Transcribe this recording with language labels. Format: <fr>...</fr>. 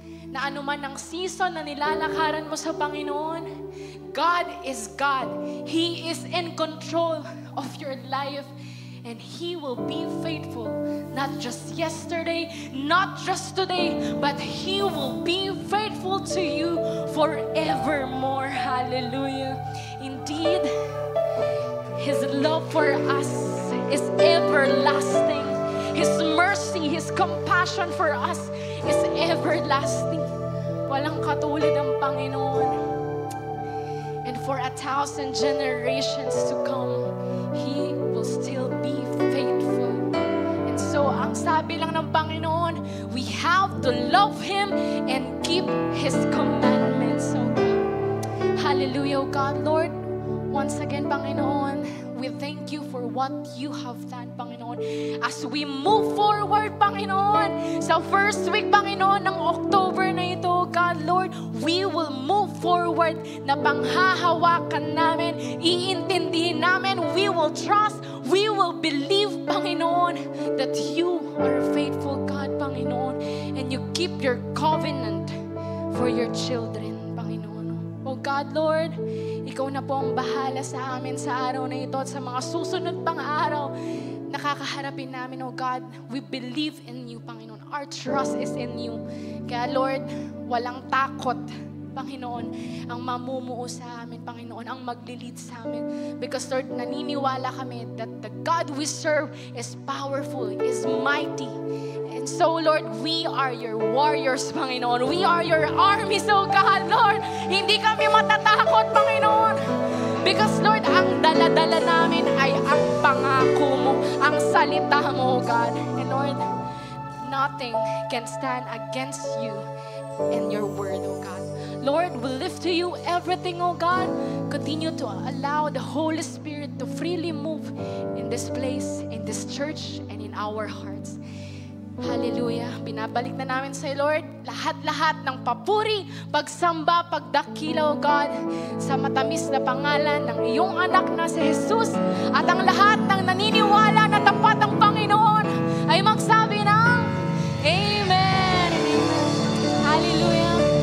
<tl>Na anuman ang season na nilalakaran mo sa Panginoon,</tl> <en>God is God. He is in control of your life. And He will be faithful. Not just yesterday, not just today, but He will be faithful to you forevermore. Hallelujah. Indeed, His love for us is everlasting. His mercy, His compassion for us is everlasting.</en> <tl>Walang katulad ang Panginoon.</tl> <en>And for 1,000 generations to come, He will still be faithful. And so,</en> <tl>ang sabi lang ng Panginoon,</tl> <en>we have to love Him and keep His commandments. So, hallelujah, God, Lord. Once again, Panginoon, we thank you for what you have done, Panginoon. As we move forward, Panginoon, sa first week, Panginoon, ng October na ito, God, Lord, we will move forward</en> <tl>na panghahawakan namin, iintindihin namin,</tl> <en>we will trust, we will believe, Panginoon, that you are faithful, God, Panginoon, and you keep your covenant for your children, Panginoon.</en> <tl>Oh God, Lord, Ikaw na po ang bahala sa amin sa araw na ito at sa mga susunod pang araw na kakaharapin namin, oh God.</tl> <en>We believe in you, Panginoon. Our trust is in you.</en> <tl>Kaya Lord, walang takot, Panginoon, ang mamumuo sa amin, Panginoon, ang maglilid sa amin.</tl> <en>Because Lord,</en> <tl>naniniwala kami</tl> <en>that the God we serve is powerful, is mighty. And so, Lord, we are your warriors, Panginoon. We are your armies, oh God, Lord.</en> <tl>Hindi kami matatakot, Panginoon. Because, Lord, ang dala-dala namin ay ang pangako mo, ang salita mo, oh God.</tl> <en>And Lord, nothing can stand against you and your word, oh God. Lord, we lift to you everything, oh God. Continue to allow the Holy Spirit to freely move in this place, in this church, and in our hearts. Hallelujah.</en> <tl>Binabalik na namin sa Lord lahat-lahat ng papuri, pagsamba, pagdakila, O God, sa matamis na pangalan ng iyong anak na si Jesus. At ang lahat ng naniniwala na tapat ang Panginoon ay magsabi ng Amen. Hallelujah.</tl>